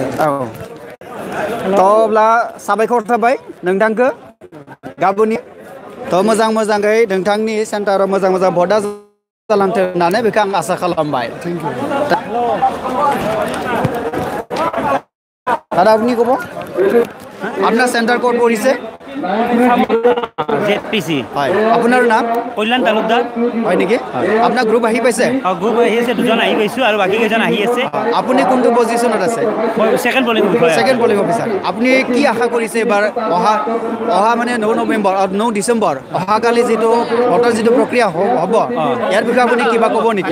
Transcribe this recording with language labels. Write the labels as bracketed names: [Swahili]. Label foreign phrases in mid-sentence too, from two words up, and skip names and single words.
[Bodo] तो अब्ला साबायखर थाबाय नोंथांखौ गाबोननि तो मोजाङै नोंथांनि सेन्टाराव मोजां भटआ जालांथों होननानै बेखौ आं आसा खालामबाय [English] thank you [Assamese] दादा আপনি কব আপনার [English] centre code [Assamese] পড়িছে ZPC হয় আপোনাৰ নাম কল্যাণ তালুকদাৰ হয় নেকি আপোনাৰ গ্ৰুপ আহি পাইছে গ্ৰুপ আহি আছে দুজন আহি পাইছোঁ আৰু বাকী কেইজন আহি আছে আপুনি কোনটো পজিশ্যনত আছে [English] second polling [Assamese] অফিচাৰ আপুনি কি আশা কৰিছে এবাৰ অহা মানে 9 নৱেম্বৰ 9 ডিচেম্বৰ অহাকালি যিটো ভোটৰ যিটো প্ৰক্ৰিয়া হ'ব ইয়াৰ বিষয়ে আপুনি কিবা ক'ব নেকি